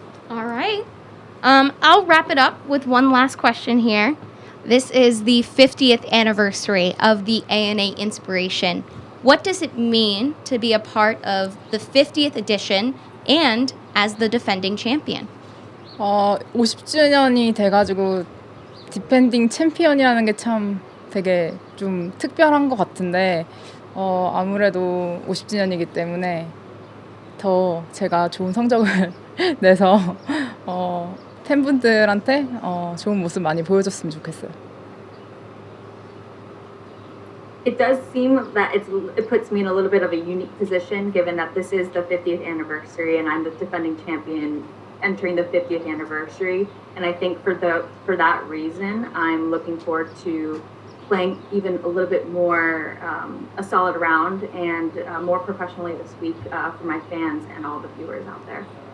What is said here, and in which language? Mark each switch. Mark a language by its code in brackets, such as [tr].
[en] All right. I'll wrap it up with one last question here. This is the 50th anniversary of the ANA Inspiration. What does it mean to be a part of the 50th edition and as the defending champion? [ko] 50주년이 돼가지고 디펜딩 챔피언이라는 게 참 되게 좀 특별한 것 같은데 아무래도 50주년이기 때문에 더 제가 좋은 성적을 내서 팬분들한테 좋은 모습 많이 보여줬으면 좋겠어요. [en] It does seem that it puts me in a little bit of a unique position, given that this is the 50th anniversary and I'm the defending champion entering the 50th anniversary. And I think for that reason, I'm looking forward to playing even a little bit more a solid round and more professionally this week for my fans and all the viewers out there.